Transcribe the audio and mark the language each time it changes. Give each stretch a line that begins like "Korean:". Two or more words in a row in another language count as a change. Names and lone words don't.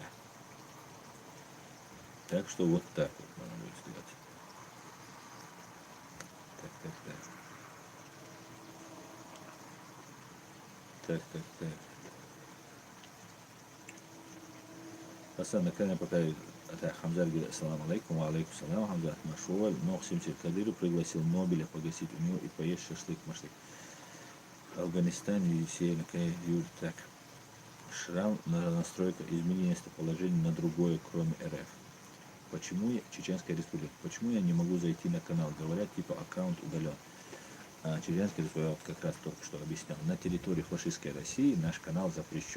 Russian: Так что вот так вот надо будет сделать. Так. Hasan на канале пока Хамзар говорит:
Arabic: السلام عليكم وعليكم السلام,
Russian: Хамзар Машуаль, Мохсим Черкадыров пригласил Нобеля погасить у него и поесть шашлык-машлык. Афганистане, Есения, Юрий, так. Шрам, настройка, изменение местоположения на другое, кроме РФ. Почему я, Чеченская республика, почему я не могу зайти на канал? Говорят, типа аккаунт удален. Чеченская республика, вот как раз только что объяснял, на территории фашистской России наш канал запрещен.